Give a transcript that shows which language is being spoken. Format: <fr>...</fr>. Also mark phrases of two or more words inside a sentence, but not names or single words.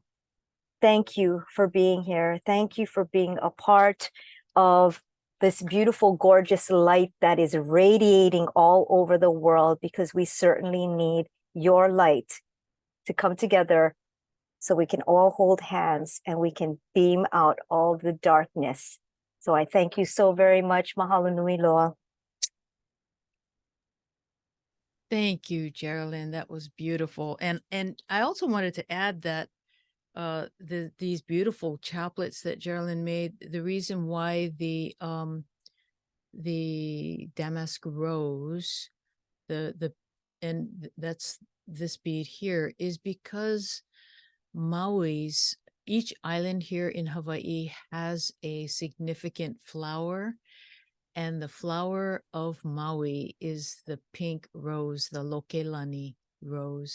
<en>Thank you for being here. Thank you for being a part of this beautiful, gorgeous light that is radiating all over the world, because we certainly need your light to come together so we can all hold hands and we can beam out all the darkness. So I thank you so very much.</en> <haw>Mahalo nui loa.</haw> <en>Thank you, Geraldine. That was beautiful. And I also wanted to add that these beautiful chaplets that Geraldine made, the reason why the damask rose, that's this bead here, is because each island here in Hawaii has a significant flower, and the flower of Maui is the pink rose, the Lokelani rose.</en>